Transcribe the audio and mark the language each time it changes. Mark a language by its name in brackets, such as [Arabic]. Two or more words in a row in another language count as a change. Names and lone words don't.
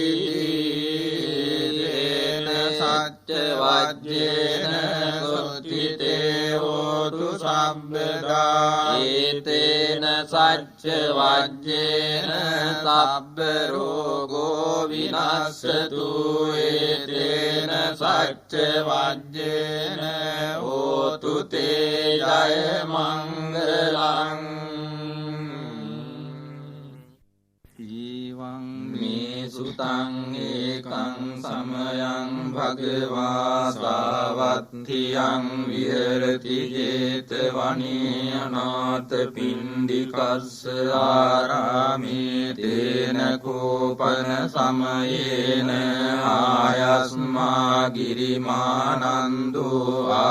[Pali] සච්ච වජ්ජේන සුත්තිතේ හෝතු සම්බදා ඒතේන සච්ච වජ්ජේන සබ්බ රෝගෝ විනස්සතු ඒතේන සච්ච වජ්ජේන හෝතු තේ ජය මංගලං ජීවං මේ සුතං ඒකං සමයං භගවා සාවත්තියං විහෙරති ජේතවනේ අනාථ පිණ්ඩිකස්ස ආරාමේ තේන කෝපන සමයේන ආයස්මා ගිරිමානන්දෝ